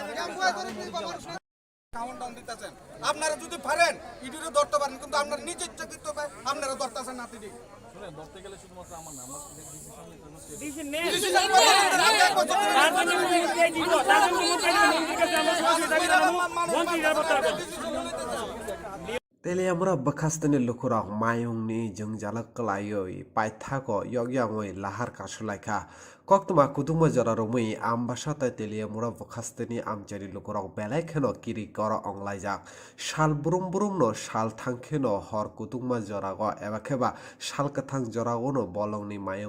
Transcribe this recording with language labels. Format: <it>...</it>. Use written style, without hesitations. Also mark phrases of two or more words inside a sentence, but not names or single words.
<bn>কাউন্টডাউন দিতেছেন আপনারা যদি পারেন ইডিরে ধরতে পারেন কিন্তু আপনারা নিজে ইচ্ছাকৃত আপনারা ধরতেছেন না তিনি শুনেন ধরতে গেলে শুধুমাত্র আমার না আমার ডিসিশন নেই</bn> <trp>Tele amra bakastani lukurok mayungni jengjalak kelayoi paithako yogyangoi lahar kasulaika koktuma kutuma jararumui ambasata tele amra bakastani amjari lukurok belai kheno kiri kora onglajak shal burum burum no shal thangkheno hor kutuma jarago ebakeba shal kathang jarago no bolongni mayung</trp>